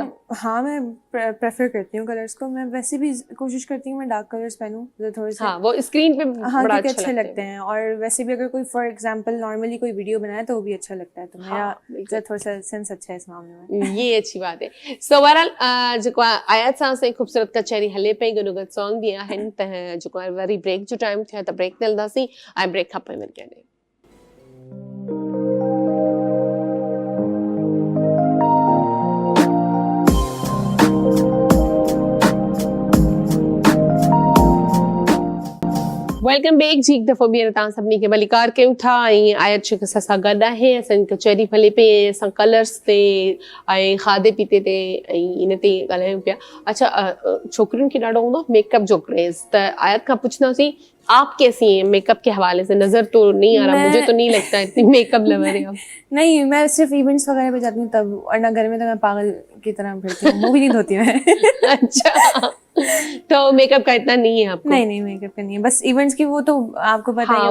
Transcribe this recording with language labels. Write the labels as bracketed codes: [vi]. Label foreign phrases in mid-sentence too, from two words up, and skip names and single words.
[ur] ہاں، میں پریفر کرتی ہوں کلرز کو۔ میں ویسے بھی کوشش کرتی ہوں میں ڈارک کلرز پہنوں، جو تھوڑے سے ہاں، وہ اسکرین پے हाँ, बड़ा क्योंकि अच्छा अच्छे लगता लगते है। हैं। اور ویسے بھی اگر کوئی [en] for example [ur] نارملی کوئی ویڈیو بنائے تو وہ بھی اچھا لگتا ہے. تو میرا ہاں، بالکل. جو تھوڑا سا سینس اچھا ہے اس معاملے میں. یہ اچھی بات ہے. [sd] सो बहरहाल जेको आयात सां से खूबसूरत कचहरी हले पई, गुनगुन सॉन्ग भी आहिनि, त जेको आहे वरी ब्रेक जो टाइम थियो त ब्रेक ते हलंदासीं, ऐं ब्रेक खां पोइ वरी कॾहिं। [en] welcome back जी। [sd] एक दफ़ो ॿीहर तव्हां सभिनी खे भलीकार कयूं था, ऐं आयत शेख असां सां गॾु आहे। असांजी कचहरी हले पई, असां कलर्स ते ऐं खाधे पीते ते ऐं इन ते ॻाल्हायूं पिया। अच्छा, छोकिरियुनि खे ॾाढो हूंदो मेकअप जो क्रेज़, त आयत खां पुछंदासीं [ur] آپ کیسی ہیں میک اپ کے حوالے سے? نظر تو نہیں آ رہا، مجھے تو نہیں لگتا اتنی میک اپ لوور ہے آپ. نہیں، میں صرف ایونٹس وغیرہ پے جاتی ہوں تب، ورنہ گھر میں تو میں پاگل کی طرح پھرتی ہوں. منہ بھی نہیں دھوتی میں. اچھا، تو میک اپ کا اتنا نہیں ہے آپ کو? نہیں، میک اپ کا نہیں ہے، بس ایونٹس کی وہ تو آپ کو پتا ہی ہے,